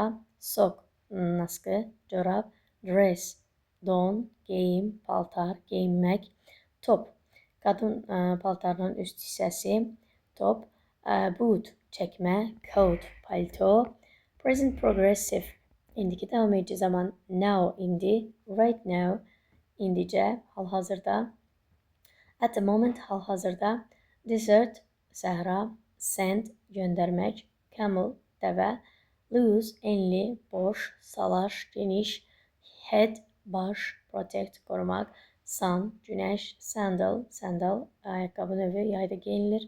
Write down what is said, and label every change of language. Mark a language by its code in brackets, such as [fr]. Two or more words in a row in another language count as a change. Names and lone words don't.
[az] Sock, naskı, corab. Dress, don, geyim, paltar, geyinmək. Top, qadın paltarının üst hissəsi. Top. Boot, çəkmə. Coat, palto. [en] Present progressive, [az] indiki davam edici zaman. [en] Now, indi. Right now, [az] indicə, hal-hazırda. [en] At the moment, [az] hal-hazırda. Desert, səhra. Send, göndərmək. Camel, dəvə. Loose, enli, boş. Salaş, geniş. Head, baş. Protect, qorumaq. Sun, günəş. Sandal, sandal, ayaqqabı növü, yayda geyinilir.